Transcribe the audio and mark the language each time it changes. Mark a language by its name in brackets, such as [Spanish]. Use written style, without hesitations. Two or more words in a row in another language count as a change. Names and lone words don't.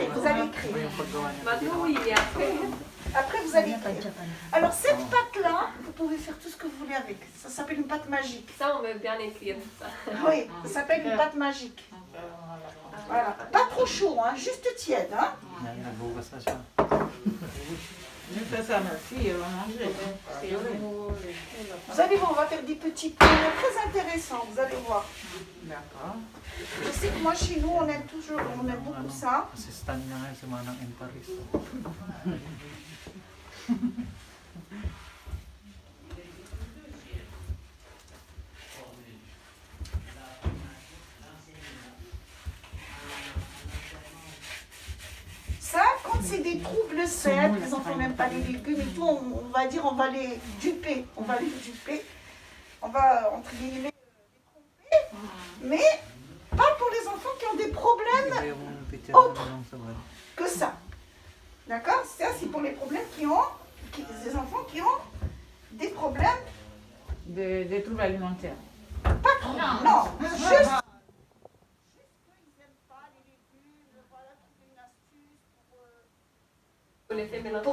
[French] Vous allez écrire. Pas trop, oui, mais après. Après, vous allez écrire. Alors, cette pâte-là, vous pouvez faire tout ce que vous voulez avec. Ça s'appelle une pâte magique. Ça, on veut bien écrire ça. Oui, ça s'appelle une pâte magique. Voilà. Pas trop chaud, hein, juste tiède. Hein. [Filipino] Nagbukas na siya. [French] Je fais ça à ma fille, elle va manger. C'est vrai. Vous allez voir, on va faire des petits pots très intéressants, vous allez voir. D'accord. Je sais que moi, chez nous, on aime beaucoup ça. [Filipino] Assistant niya ngayon si Manang in Paris. [French] Ça, quand c'est des troubles secs, les enfants n'aiment pas les légumes et tout, on va dire, on va les duper. On va les duper. On va, entre guillemets, les tromper. Mais pas pour les enfants qui ont des problèmes [Filipino] Iba yung picture [French] Autre. [Filipino] na lang sa bal. [French] que ça. D'accord? Ça, c'est pour les problèmes des enfants qui ont des problèmes, Des troubles alimentaires. pas trop. Non, juste. On les fait mélanger.